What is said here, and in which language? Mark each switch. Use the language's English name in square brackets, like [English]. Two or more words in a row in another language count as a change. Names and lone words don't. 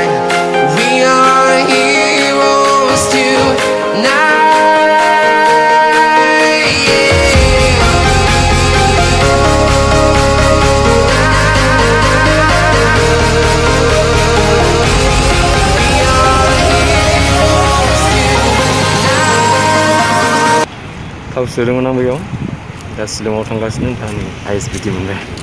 [English] We are heroes tonight. Yeah. We are heroes tonight. [Bodo] थाव सोदोंमोन आं बेयाव दा शिलंआव थांगासिनो दा नै ISBT मोनबाय